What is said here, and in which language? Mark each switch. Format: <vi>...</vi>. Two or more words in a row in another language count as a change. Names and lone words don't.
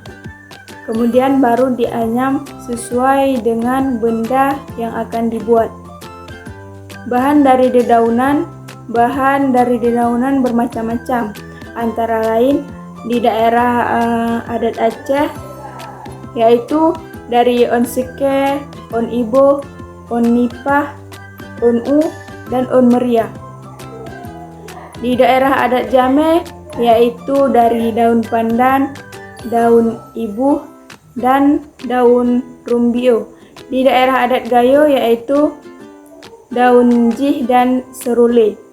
<id>Kemudian baru dianyam sesuai dengan benda yang akan dibuat. Bahan dari dedaunan bermacam-macam, antara lain di daerah adat Aceh yaitu dari</id> <ace>on sike, on ibo, on nipah, on u,</ace> <id>dan</id> <ace>on meriah.</ace> <id>Di daerah adat Jame yaitu dari daun pandan, daun ibuh, dan daun rumbio. Di daerah adat Gayo yaitu daun jih dan serule.</id>